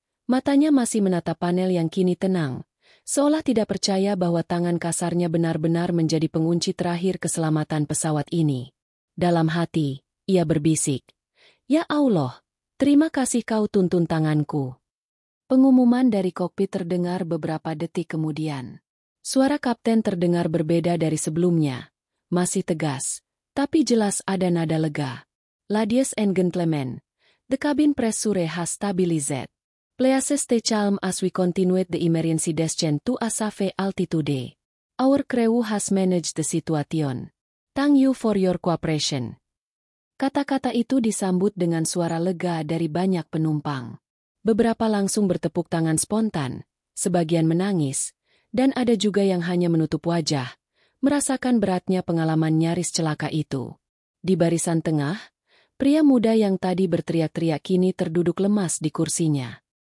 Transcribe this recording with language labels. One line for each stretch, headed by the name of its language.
Indonesian: Matanya masih menatap panel yang kini tenang, seolah tidak percaya bahwa tangan kasarnya benar-benar menjadi pengunci terakhir keselamatan pesawat ini. Dalam hati, ia berbisik, "Ya Allah, terima kasih kau tuntun tanganku." Pengumuman dari kokpit terdengar beberapa detik kemudian. Suara kapten terdengar berbeda dari sebelumnya. Masih tegas, tapi jelas ada nada lega.
English: "Ladies and gentlemen, the cabin pressure has stabilized. Please stay calm as we continue the emergency descent to a safe altitude. Our crew has managed the situation. Thank you for your cooperation."
Indonesian: Kata-kata itu disambut dengan suara lega dari banyak penumpang. Beberapa langsung bertepuk tangan spontan, sebagian menangis, dan ada juga yang hanya menutup wajah, merasakan beratnya pengalaman nyaris celaka itu. Di barisan tengah, pria muda yang tadi berteriak-teriak kini terduduk lemas di kursinya.